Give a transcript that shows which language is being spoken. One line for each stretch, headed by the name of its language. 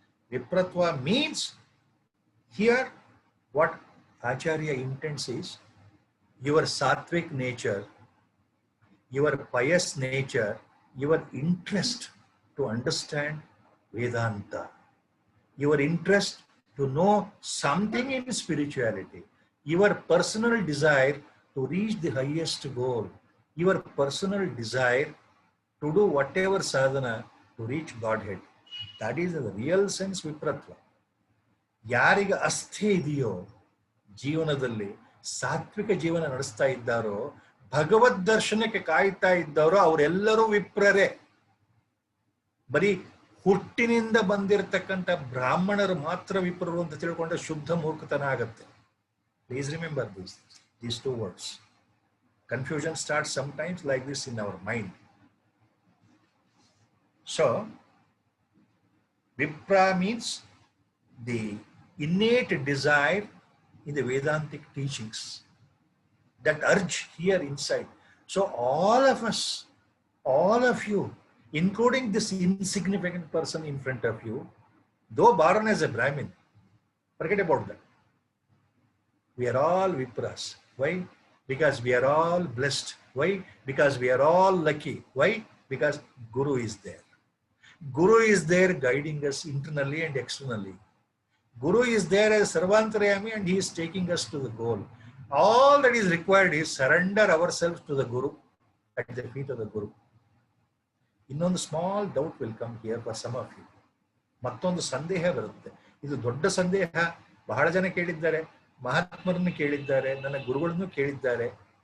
English: Vipratva means here what Acharya intends is your sattvic nature, your pious nature, your interest to understand Vedanta, your interest to know something in spirituality, your personal desire to reach the highest goal, your personal desire to do whatever sadhana to reach Godhead. That is the real sense Vipratva.
Kannada: ಯಾರಿಗೆ ಅಸ್ಥೆ ಇದೆಯೋ ಜೀವನದಲ್ಲಿ, ಸಾತ್ವಿಕ ಜೀವನ ನಡೆಸ್ತಾ ಇದ್ದಾರೋ, ಭಗವದ್ ದರ್ಶನಕ್ಕೆ ಕಾಯ್ತಾ ಇದ್ದಾರೋ, ಅವರೆಲ್ಲರೂ ವಿಪ್ರರೇ. ಬರೀ ಹುಟ್ಟಿನಿಂದ ಬಂದಿರತಕ್ಕಂಥ ಬ್ರಾಹ್ಮಣರು ಮಾತ್ರ ವಿಪ್ರರು ಅಂತ ತಿಳ್ಕೊಂಡ್ರೆ ಶುದ್ಧ ಮೂರ್ಖತನ ಆಗತ್ತೆ.
English: Please remember these two words. Confusion starts sometimes like this in our mind. So, Vipra means the innate desire in the Vedantic teachings, that urge here inside. So all of us, all of you, including this insignificant person in front of you, though born as a Brahmin, forget about that. We are all Vipras. Why? Because we are all blessed. Why? Because we are all lucky. Why? Because Guru is there. Guru is there guiding us internally and externally. Guru is there as Sarvantarayami and he is taking us to the goal. All that is required is surrender ourselves to the Guru, at the feet of the Guru. ಇನ್ನೊಂದು small doubt will come here for some of you.
Kannada: ಮತ್ತೊಂದು ಸಂದೇಹ ಬರುತ್ತೆ. ಇದು ದೊಡ್ಡ ಸಂದೇಹ. ಬಹಳ ಜನ ಕೇಳಿದ್ದಾರೆ, ಮಹಾತ್ಮರನ್ನು ಕೇಳಿದ್ದಾರೆ, ನನ್ನ ಗುರುಗಳನ್ನು ಕೇಳಿದ್ದಾರೆ.